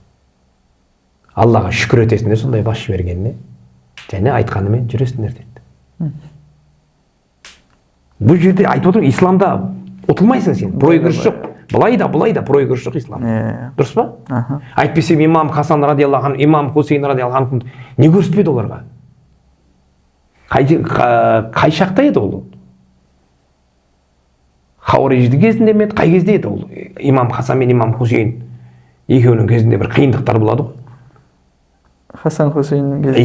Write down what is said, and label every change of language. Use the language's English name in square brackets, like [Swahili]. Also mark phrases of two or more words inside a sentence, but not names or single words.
[Kazakh] Аллаға шүкір етесіңдер сондай басшы бергеніне, және айтқанымен жүресіңдер дейді. Бұл жерде айтып отырмын, исламда ұтылмайсың сен, проигрыш жоқ. Былай да проигрыш жоқ исламда. Дұрыс па? Әйтпесе имам Хасан [Arabic] رضي الله عنه, [Kazakh] имам Хусейн [Arabic] رضي الله عنه [Kazakh] не көрсетпеді оларға? Қай шақта еді ол? Хаурижді кезінде ме еді? Қай кезде еді ол? Имам Хасан мен имам Хусейн екеуінің кезінде бір қиындықтар болады ғой. Хасан Хусейннің кезінде.